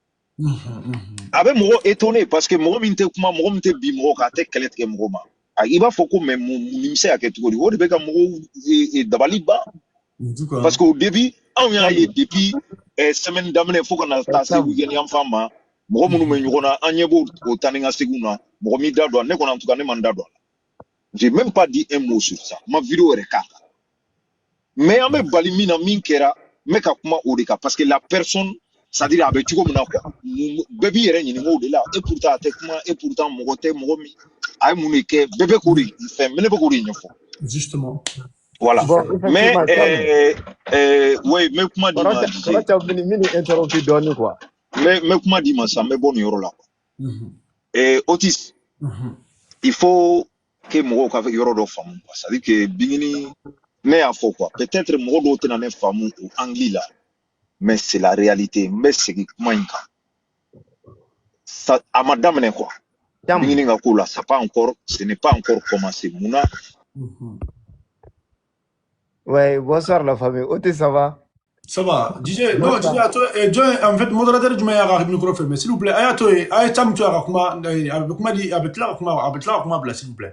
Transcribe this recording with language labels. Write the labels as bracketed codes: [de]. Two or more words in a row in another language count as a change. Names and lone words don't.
[bm] A bɛ mɔgɔ étonné parce que mɔgɔ min tɛ kuma mɔgɔ min tɛ bi mɔgɔ kan a tɛ kɛlɛ tigɛ mɔgɔ ma. I b'a fɔ ko mais mun bɛ se ka kɛ cogo di o de bɛ ka mɔgɔw dabali ban. [fr] Parce qu'au début [bm] anw y'a ye depuis semaine daminɛ fo ka na taa se week-end yan fan ma mɔgɔ minnu bɛ ɲɔgɔn na an ɲɛ b'o taa ni ka seginw na mɔgɔ min da don a la ne kɔni [fr] en tout cas [bm] ne ma n da don a la. [fr] J'ai même pas dit un mot sur ça. Ma vidéo [bm] yɛrɛ k'a kan. Mais an bɛ bali min na min kɛra n bɛ ka kuma o de kan [fr] parce que la personne c'est-à-dire [bm] a bɛ cogo min na quoi bɛɛ b'i yɛrɛ ɲininka o de la [fr] et pourtant [bm] a tɛ kuma [fr] et pourtant [bm] mɔgɔ tɛ mɔgɔ min a ye mun de kɛ bɛɛ bɛ k'o de fɛn mais ne bɛ k'o de ɲɛfɔ. [fr] Justement. Voilà. Mais oui, mais [bm] kuma di ma [fr] mini interrompu dɔɔni quoi. [bm] Mais kuma di ma sa n bɛ bɔ nin yɔrɔ la quoi. Otis, [fr] il faut que [bm] mɔgɔw ka yɔrɔ dɔ faamu quoi. [fr] C'est-à-dire que [bm] Bingini ne y'a fɔ quoi. Peut-être mɔgɔ dɔw tɛna ne faamu o angle la. [fr] Mais c'est la réalité. [bm] N bɛ segin kuma in kan. Ça a ma daminɛ quoi. Bingini ka ko la, [fr] ce n'est pas encore commencé. [bm] Munna? [fr] Ouais, bonsoir la famille. Otis, ça va? Ça va. DJ, non, DJ, en fait, modérateur du meilleur micro fermé. S'il vous plaît, avec là, s'il vous plaît.